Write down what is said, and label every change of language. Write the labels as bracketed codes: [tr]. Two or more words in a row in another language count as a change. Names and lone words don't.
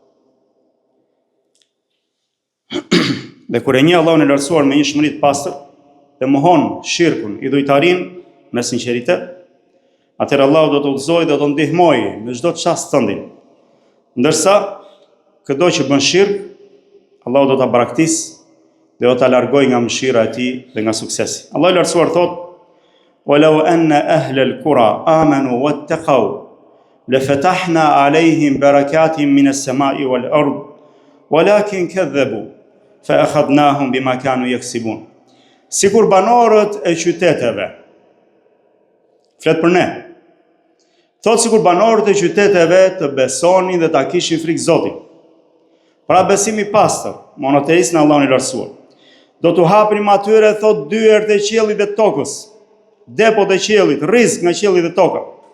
[sq] Dhe kur e njeh Allahun e lartësuar me një shmëri të pastër dhe mohon shirkun, idhujtarin me sinqeritet, atëherë Allahu do të udhëzojë dhe do të ndihmojë në çdo çast tëndin. Ndërsa çdo që bën shirk, Allahu do ta braktisë dhe do ta largojë nga mëshira e tij dhe nga suksesi. Allahu i lartësuar thotë: [ar] "ولو أن أهل القرى آمنوا واتقوا لفتحنا عليهم بركات من السماء والأرض ولكن كذبوا فأخذناهم بما كانوا يكسبون." [sq] Sikur banorët e qyteteve, flet për ne, thot sikur banorët e qyteteve të besonin dhe ta kishin frikë Zotit, pra besimi pastër, monoteist në Allahun e lartësuar, do t'u hapnim atyre, thot, dyert e qiellit dhe tokës, depot e qiellit, rrezik nga qielli dhe toka.